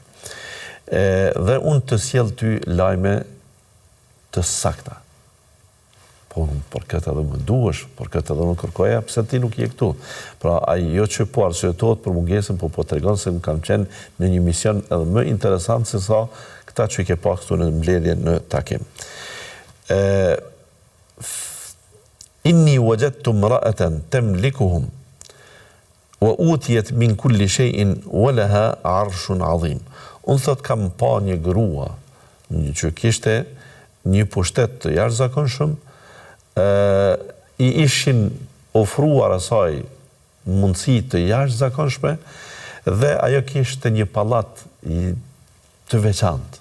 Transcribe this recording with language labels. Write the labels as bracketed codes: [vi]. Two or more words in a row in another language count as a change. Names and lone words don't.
[sq] Dhe unë të sjell ty lajme të sakta. Po për këtë edhe më duhesh, për këtë edhe më kërkoja, pse ti nuk je këtu. Pra ajo që po arsyetohet për mungesën, po tregon se më kam qenë në një mision edhe më interesant se sa këta që i ke pa këtu në mbledhje në takim. [ar] إني وجدت امرأة تملكهم وأوتيت من كل شيء ولها عرش عظيم. [sq] Unë thot kam pa një grua që kishte një pushtet të jashtëzakonshëm, i ishin ofruar asaj mundësi të jashtëzakonshme dhe ajo kishte një pallat të veçantë.